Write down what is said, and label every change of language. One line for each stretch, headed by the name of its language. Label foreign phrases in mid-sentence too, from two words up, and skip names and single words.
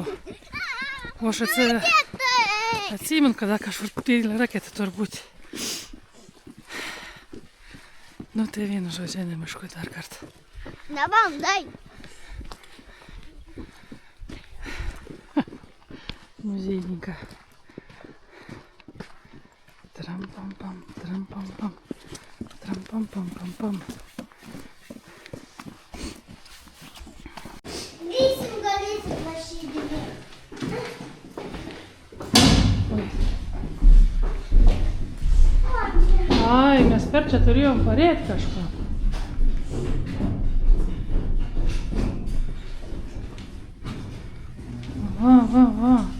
Lithuanian: O aš atsimenu, kada kažkur didelė raketa turbūt. Nu tai vienu žodžiu, nemiškui dar kartą. Nebandai. Muziejininką. Tram-pam-pam, tram-pam-pam. Tram-pam-pam-pam-pam. Galėsim prašydami. Ai, mes per čia turėjom parėti kažką. Va.